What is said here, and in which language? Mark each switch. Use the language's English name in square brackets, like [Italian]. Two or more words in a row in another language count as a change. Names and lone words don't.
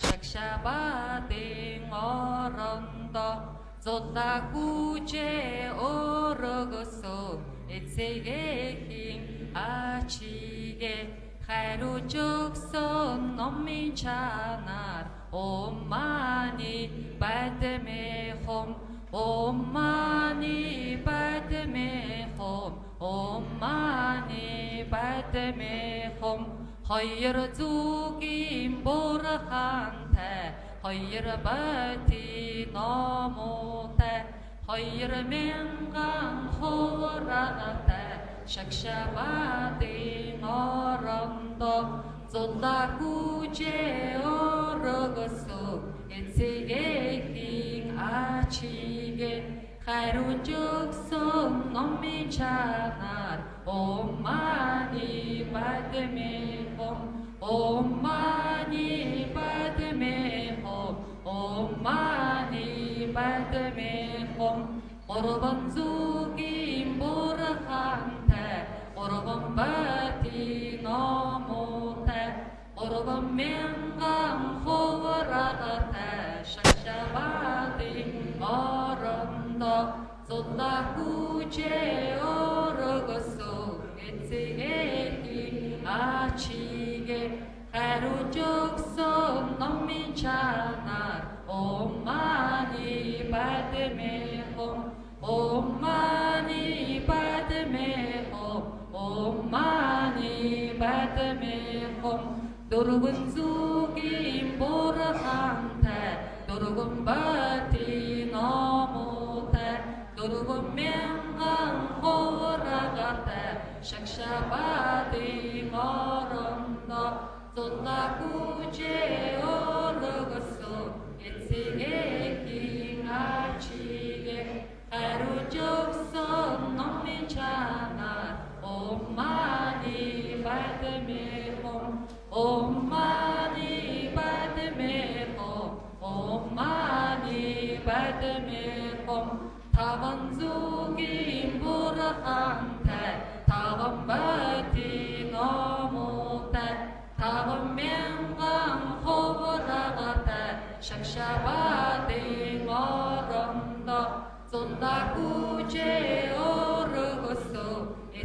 [Mongolian] шагшабадын орондоо зулаа хүчээ өргөсөө эцэг эхийн ачигээ хариуж өгсөн номын чанар [Sanskrit] ॐ मणि पद्मे हूँ, ॐ मणि पद्मे हूँ, ॐ मणि पद्मे हूँ. [Mongolian] Хоёр зүгийн бурхантай, хоёр бати номуутай, хоёр мянган хувраагатай, шагшабадын орондоо зулаа хүчээ өргөсөө эцэг эхийн ачигээ хариуж өгсөн номын чанар [Sanskrit] ॐ मणि पद्मे हूँ, ॐ मणि पद्मे हूँ, ॐ मणि पद्मे हूँ. [Mongolian] Гурван зүгийн бурхантай, гурван бати номуутай, гурван мянган хувраагатай, шагшабадын орондоо зулаа хүчээ өргөсөө эцэг эхийн ачигээ хариуж өгсөн номын чанар [Sanskrit] ॐ मणि पद्मे हूँ, ॐ मणि पद्मे हूँ, ॐ मणि पद्मे हूँ. [Mongolian] Дөрвөн зүгийн бурхантай, дөрвөн бати номуутай, дөрвөн мянган хувраагатай, шагшабадын орондоо зулаа хүчээ өргөсөө эцэг эхийн ачигээ хариуж өгсөн номын чанар [Sanskrit] ॐ मणि पद्मे हूँ, ॐ मणि पद्मे हूँ, ॐ मणि पद्मे हूँ. [Mongolian] Таван зүгийн бурхантай, таван бати номуутай, таван мянган хувраагатай, шагшабадын орондоо зулаа хүчээ өргөсөө